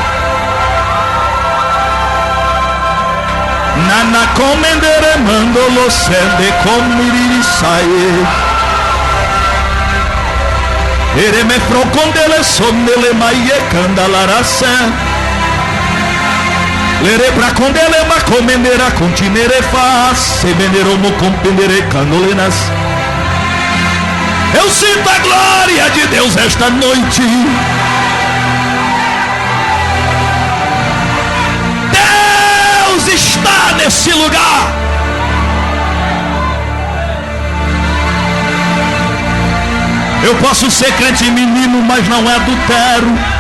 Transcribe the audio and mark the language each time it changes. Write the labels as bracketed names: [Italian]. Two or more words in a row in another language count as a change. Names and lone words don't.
[Portuguese] Nana comendere mandolo sende comiri sae. Ere me frocondele sondele maie candalara se. Lere bracondele ma comendera continere fa. Se venero mo compendere canolenas. Eu sinto a glória de Deus esta noite. Deus está nesse lugar. Eu posso ser crente menino, mas não adultero.